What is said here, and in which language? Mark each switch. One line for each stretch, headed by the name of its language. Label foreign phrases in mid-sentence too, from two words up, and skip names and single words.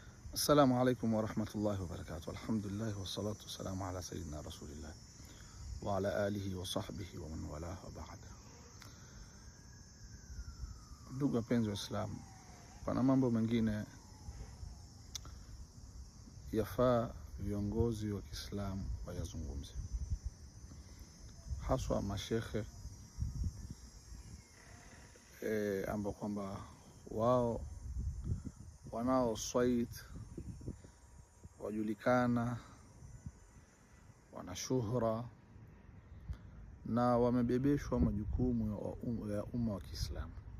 Arabic: السلام عليكم ورحمة الله وبركاته. الحمد لله والصلاة والسلام على سيدنا رسول الله وعلى آله وصحبه ومن والاه وبعد.
Swahili: Ndugu wapenzi wa Islam, pana mambo mengine yafaa viongozi wa Kiislamu wayazungumze, haswa mashekhe ambao kwamba wao wanao swait, wajulikana, wana shuhra na wamebebeshwa majukumu ya umma wa Kiislamu.